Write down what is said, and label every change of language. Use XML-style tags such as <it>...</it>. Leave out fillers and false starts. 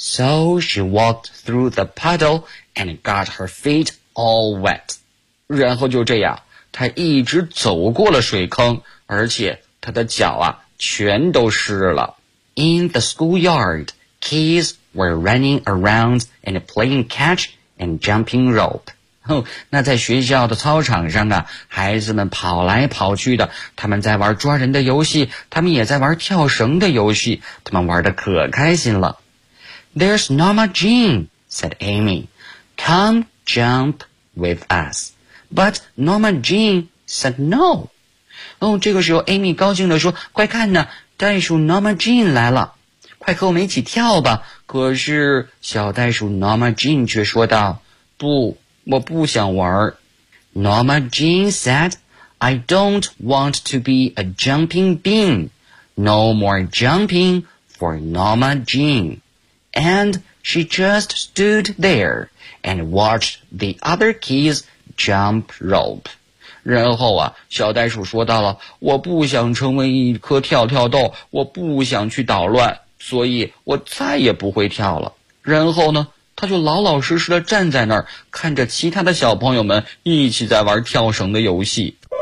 <en>So she walked through the puddle and got her feet all wet.</en> <zh>然后就这样，她一直走过了水坑，而且他的脚啊全都湿了。</zh> <en>In the schoolyard, kids were running around and playing catch and jumping rope.</en> <zh>哦，那在学校的操场上啊，孩子们跑来跑去的，他们在玩抓人的游戏，他们也在玩跳绳的游戏，他们玩得可开心了。</zh> <en>There's Norma Jean, said Amy. Come jump with us. But Norma Jean said no.</en> <zh>哦，这个时候 Amy 高兴地说，快看呢，袋鼠 Norma Jean 来了，快和我们一起跳吧。可是小袋鼠 Norma Jean 却说道，不，我不想玩。</zh> <en>Norma Jean said, I don't want to be a jumping bean. No more jumping for Norma Jean. And she just stood there and watched the other kids jump rope.</en> <zh>然后啊，小袋鼠说到了，我不想成为一颗跳跳豆，我不想去捣乱，所以我再也不会跳了。然后呢，他就老老实实地站在那儿，看着其他的小朋友们一起在玩跳绳的游戏。</zh>